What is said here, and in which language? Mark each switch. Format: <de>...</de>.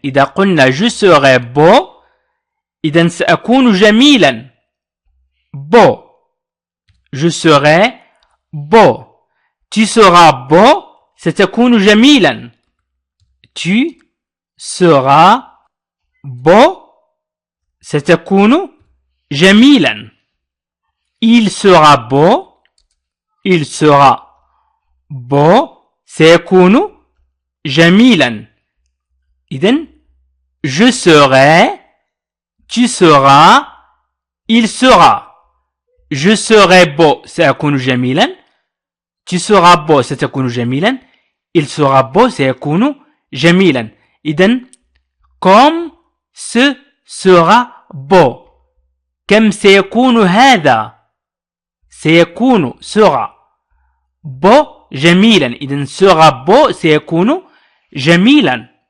<ar>إذا قلنا</ar> <fr>je serai beau</fr> <ar>إذا سأكون جميلا</ar> <fr>beau. je serai beau. tu seras beau</fr> <ar>ستكون جميلا.</ar> <fr>tu seras beau ستكون جميلا. il sera beau</fr> <ar>سيكون جميلا. إذن</ar> <fr>je serai, tu seras, il sera. je serai beau</fr> <ar>سأكون جميلا.</ar> <fr>tu seras beau</fr> <ar>ستكون جميلا.</ar> <fr>il sera beau</fr> <ar>سيكون جميلا. إذن</ar> <fr>comme ce sera beau.</fr> <ar>كم سيكون هذا سيكون</ar> <fr>sera beau</fr> <ar>جميلا. إذن</ar> <fr>sera beau</fr> <ar>سيكون جميلا.</ar>